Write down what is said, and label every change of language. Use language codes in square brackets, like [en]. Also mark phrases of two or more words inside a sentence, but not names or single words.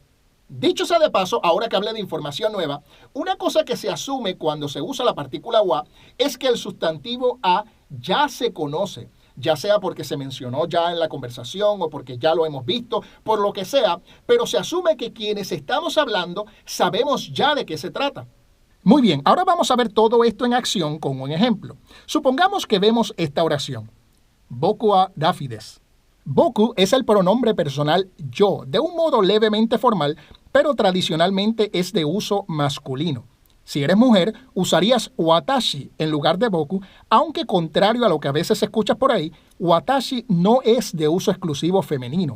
[es] Dicho sea de paso, ahora que hablé de información nueva, una cosa que se asume cuando se usa la partícula wa es que el sustantivo a ya se conoce. Ya sea porque se mencionó ya en la conversación o porque ya lo hemos visto, por lo que sea, pero se asume que quienes estamos hablando sabemos ya de qué se trata. Muy bien, ahora vamos a ver todo esto en acción con un ejemplo. Supongamos que vemos esta oración. [ja] 僕はラフィです. [es] Boku es el pronombre personal yo, de un modo levemente formal, pero tradicionalmente es de uso masculino. Si eres mujer, usarías watashi en lugar de boku, aunque contrario a lo que a veces escuchas por ahí, watashi no es de uso exclusivo femenino.